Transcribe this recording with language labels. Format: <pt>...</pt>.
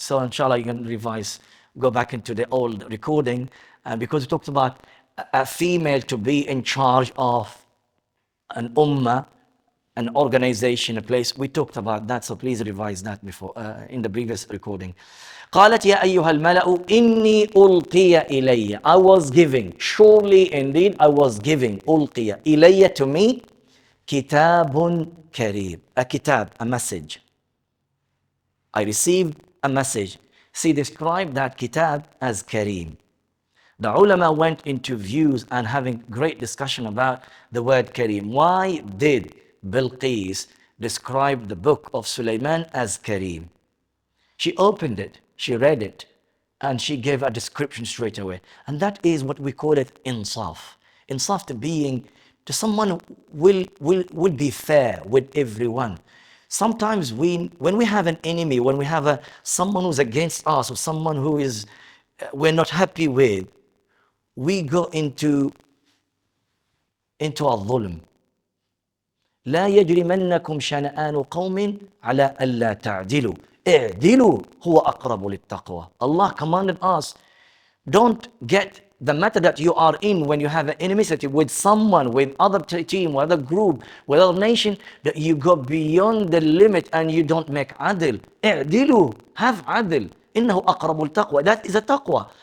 <en>So inshallah you can go back into the old recording, because we talked about a female to be in charge of an ummah, an organization, a place. We talked about that, so please revise that before in the previous recording.</en> <ar>قالت يا أيها الملأ إني ألقي إلي.</ar> <en>I was giving, surely indeed I was giving,</en> <ar>ألقي إلي,</ar> <en>to me,</en> <ar>كتاب كريم,</ar> <en>a kitab, a message. I received a message. See, describe that kitab as Kareem. The ulama went into views and having great discussion about the word Kareem. Why did Bilqis describe the book of Sulaiman as Kareem? She opened it, she read it, and she gave a description straight away. And that is what we call it insaf. Insaf to someone who will be fair with everyone. Sometimes when we have an enemy, when we have someone who's against us, or someone who is we're not happy with, we go into al-dhulm.</en> <ar>لا يجرمنكم شنآن قوم على ألا تعدلوا اعدلوا هو أقرب للتقوى.</ar> <en>Allah commanded us, don't get the matter that you are in when you have an enmity with someone, with other team, with other group, with other nation, that you go beyond the limit and you don't make adl. اعدلوا, have adl.</en> <ar>إنه أقرب التقوى.</ar> <en>That is a taqwa.</en>